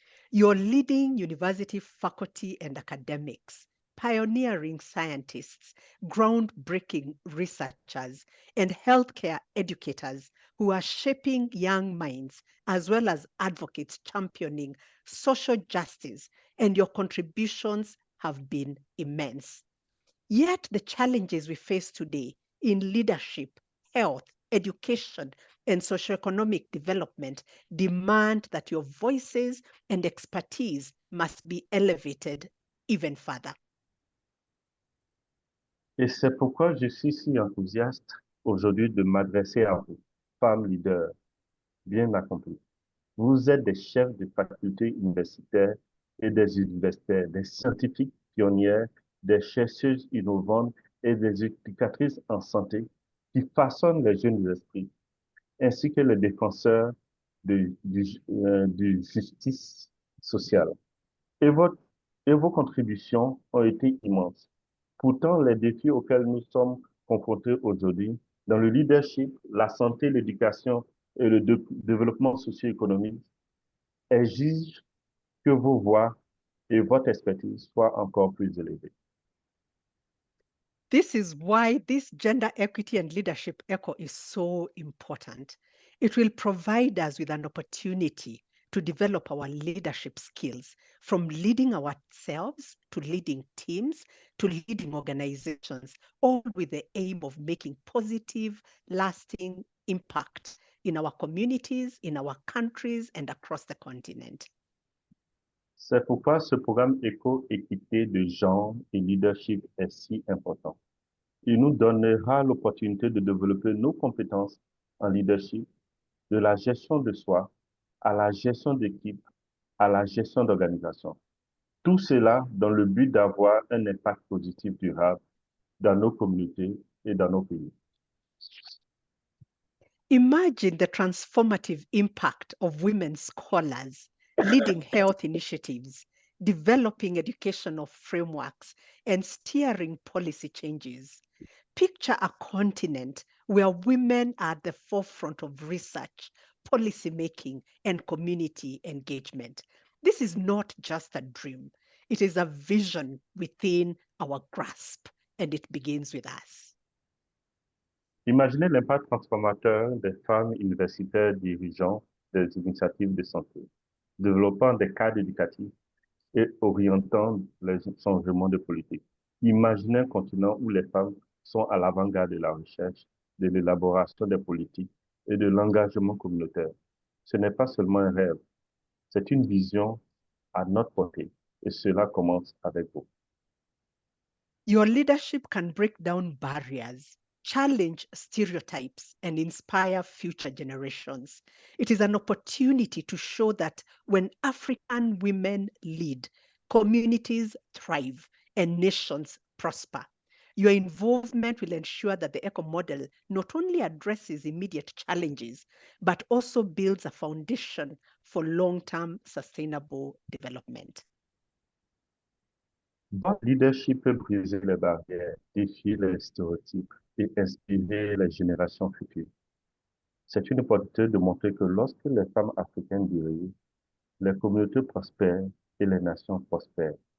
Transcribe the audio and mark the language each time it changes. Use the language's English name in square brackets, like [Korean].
[English] You're leading university faculty and academics, pioneering scientists, groundbreaking researchers, and healthcare educators who are shaping young minds, as well as advocates championing social justice, and your contributions have been immense. Yet the challenges we face today in leadership, health, education, and socioeconomic development demand that your voices and expertise must be elevated even further. [French] Et c'est pourquoi je suis si enthousiaste aujourd'hui de m'adresser à vous, femmes leaders bien accomplies. Vous êtes des chefs de facultés universitaires et des universitaires, des scientifiques pionnières, des chercheuses innovantes et des éducatrices en santé qui façonnent les jeunes esprits, ainsi que les défenseurs de justice sociale. Et vos contributions ont été immenses. Pourtant, les défis auxquels nous sommes confrontés aujourd'hui, dans le leadership, la santé, l'éducation et le développement socio-économique, exigent que vos voix et votre expertise soient encore plus élevées. [English] This is why this Gender Equity and Leadership ECHO is so important. It will provide us with an opportunity to develop our leadership skills, from leading ourselves to leading teams to leading organizations, all with the aim of making positive, lasting impact in our communities, in our countries, and across the continent. [French] C'est pourquoi ce programme Éco-Équité de genre et leadership est si important. Il nous donnera l'opportunité de développer nos compétences en leadership, de la gestion de soi à la gestion d'équipe, à la gestion d'organisation. Tout cela dans le but d'avoir un impact positif durable dans nos communautés et dans nos pays. [English] Imagine the transformative impact of women scholars leading health initiatives, developing educational frameworks, and steering policy changes. Picture a continent where women are at the forefront of research, policy making, and community engagement. This is not just a dream. It is a vision within our grasp, and it begins with us. [French] Imaginez l'impact transformateur des femmes universitaires dirigeant des initiatives de santé, développant des cadres éducatifs et orientant les changements de politique. Imaginez un continent où les femmes sont à l'avant-garde de la recherche, de l'élaboration des politiques et de l'engagement communautaire. Ce n'est pas seulement un rêve, c'est une vision à notre portée et cela commence avec vous. [English] Your leadership can break down barriers, challenge stereotypes, and inspire future generations. It is an opportunity to show that when African women lead, communities thrive and nations prosper. Your involvement will ensure that the ECHO model not only addresses immediate challenges, but also builds a foundation for long-term sustainable development. [French] Votre leadership peut briser les barrières, défier les stéréotypes et inspirer les générations futures. C'est une opportunité de montrer que lorsque les femmes africaines dirigent, les communautés prospèrent et les nations prospèrent.